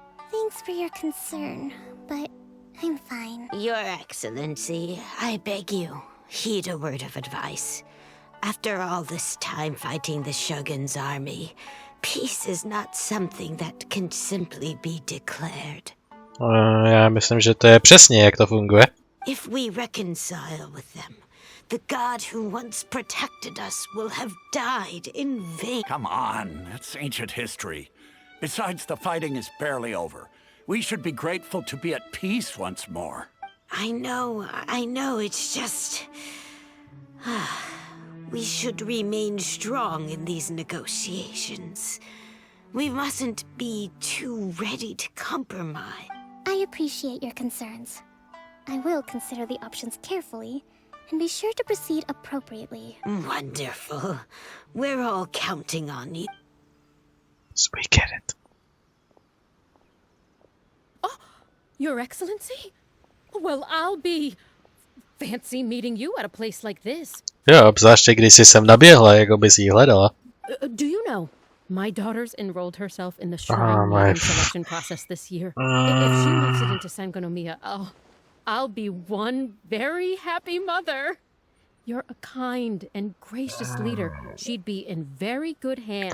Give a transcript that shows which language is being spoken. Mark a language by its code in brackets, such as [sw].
[en] Thanks for your concern, but I'm fine. Your Excellency, I beg you, heed a word of advice. After all this time fighting the Shogun's army, peace is not something that can simply be declared. [cs] Já myslím, že to je přesně, jak to funguje. [en] If we reconcile with them, The god who once protected us will have died in vain. Come on, it's ancient history. Besides, the fighting is barely over. We should be grateful to be at peace once more. I know, it's just... We should remain strong in these negotiations. We mustn't be too ready to compromise. I appreciate your concerns. I will consider the options carefully, and be sure to proceed appropriately. Wonderful. We're all counting on you. So we get it. Oh, Your Excellency? Well, I'll be... fancy meeting you at a place like this. [cs] Jo, obzvláště když jsi sem naběhla, jako bys jí hledala. [en] Do you know, my daughter's enrolled herself in the shrine selection process this year. If she makes it into Sangonomiya, I'll be one very happy mother. You're a kind and gracious leader. She'd be in very good hands.